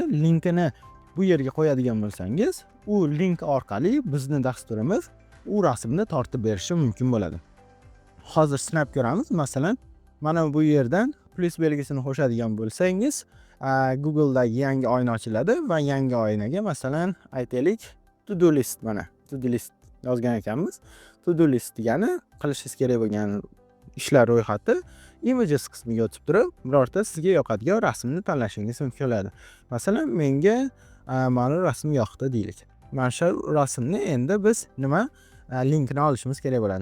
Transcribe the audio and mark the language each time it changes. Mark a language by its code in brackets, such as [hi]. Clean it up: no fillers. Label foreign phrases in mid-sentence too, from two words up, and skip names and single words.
[uz] Linkini bu yerga qo'yadigan bo'lsangiz, u link orqali bizning dasturimiz u rasmni tortib berishi mumkin bo'ladi. Hozir sinab ko'ramiz. Masalan, mana bu yerdan plus belgisini qo'shadigan bo'lsangiz, Google'dagi yangi oyna ochiladi va yangi oynaga masalan aytaylik [en] to-do list, [uz] mana [en] to-do list [uz] yozgan ekanmiz. [en] To-do list [uz] degani qilishingiz kerak bo'lgan ishlar ro'yxati images qismiga o'tib turib, birorta sizga yoqadigan rasmni tanlashingiz mumkin bo'ladi. Masalan, menga mana rasm yoqdi deylik. Mana shu rasmni endi biz nima linkini olishimiz kerak bo'ladi.